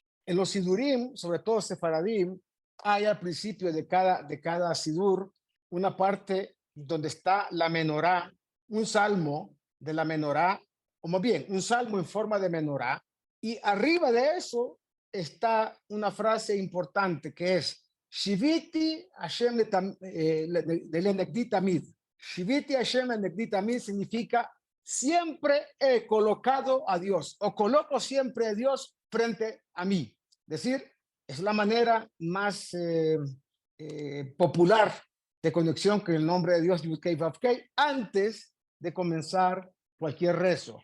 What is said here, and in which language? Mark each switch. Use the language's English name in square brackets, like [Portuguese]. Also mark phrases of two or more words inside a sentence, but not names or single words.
[Spanish] En los sidurim, sobre todo sefaradim, hay al principio de cada sidur una parte donde está la menorá, un salmo de la menorá, o más bien, un salmo en forma de menorá, y arriba de eso está una frase importante que es [Hebrew] שויתי השם לנגדי תמיד. שויתי השם לנגדי תמיד [Spanish] significa siempre he colocado a Dios, o coloco siempre a Dios frente a mí. Es decir, es la manera más popular de conexión con el nombre de Dios, Yud-Kei Vav-Kei, antes de comenzar cualquier rezo.